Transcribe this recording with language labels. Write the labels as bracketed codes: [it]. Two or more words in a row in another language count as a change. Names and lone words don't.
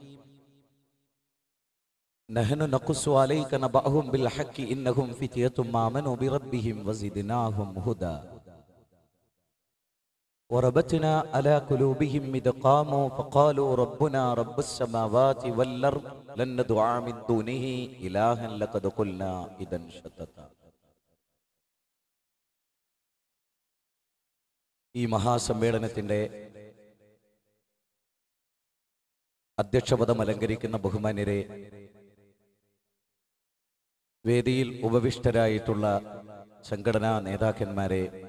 [ar] نحن نقص عليك نبأهم بالحق إنهم فتية آمنوا بربهم وزدناهم هدى وربطنا على قلوبهم إذ قاموا فقالوا ربنا رب السماوات والأرض لن ندعو من دونه إلها لقد قلنا إذا شططا. [ml] ഈ മഹാസമ്മേളനത്തിന്റെ അധ്യക്ഷപദം അലങ്കരിക്കുന്ന ബഹുമാന്യരെ, വേദിയിൽ ഉപവിഷ്ടരായിട്ടുള്ള സംഘടനാ നേതാക്കന്മാരെ,